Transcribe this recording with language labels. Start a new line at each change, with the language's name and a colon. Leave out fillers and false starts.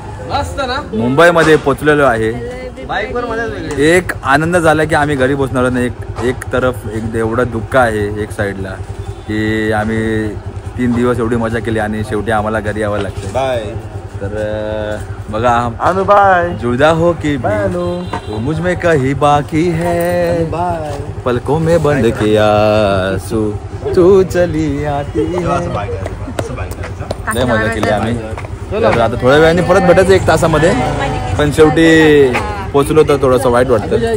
Marathi: मस्त ना मुंबईमध्ये पोचलेलो आहे. बाईकवर मजा वेगळी. एक आनंद झाला की आम्ही घरी पोचणार नाही.
Hindi: एक तरफ
Marathi: एक एवढं दुःख आहे एक साईडला की आम्ही 3 दिवस एवढी मजा केली आणि शेवटी आम्हाला घरी यावं लागतं.
English: Bye.
Marathi: तर बघा
English: Anu bye.
Hindi: जुदा हो की तो मुझ में कहीं बाकी है
English: बाय.
Hindi: पलकों में बंद किया आंसू तू चली आती है.
Marathi: लय मजा केली आम्ही. तर आता थोड्या वेळाने परत भेटायचं 1 तासामध्ये. पण शेवटी पोचलो तर थोडंसं वाईट वाटतं.